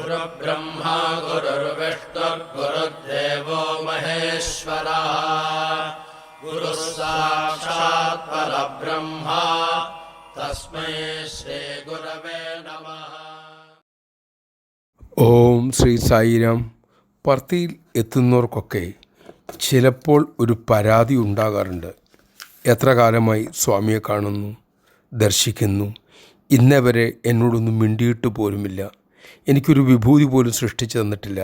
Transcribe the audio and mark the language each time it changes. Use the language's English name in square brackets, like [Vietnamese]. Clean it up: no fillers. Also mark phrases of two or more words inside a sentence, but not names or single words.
[Sanskrit] गुरुर्ब्रह्मा गुरुर्विष्णुर्गुरुर्देवो महेश्वरः गुरुः साक्षात् परब्रह्म तस्मै श्रीगुरवे नमः. ഓം ശ്രീ സായിരാം. [Malayalam] പർത്തിയിൽ എത്തുന്നവർക്കൊക്കെ ചിലപ്പോൾ ഒരു പരാതി ഉണ്ടാകാറുണ്ട്. എത്ര കാലമായി സ്വാമിയെ കാണുന്നു, ദർശിക്കുന്നു, ഇന്നവരെ എന്നോടൊന്നും മിണ്ടിയിട്ട് പോലുമില്ല, എനിക്കൊരു വിഭൂതി പോലും സൃഷ്ടിച്ചു തന്നിട്ടില്ല.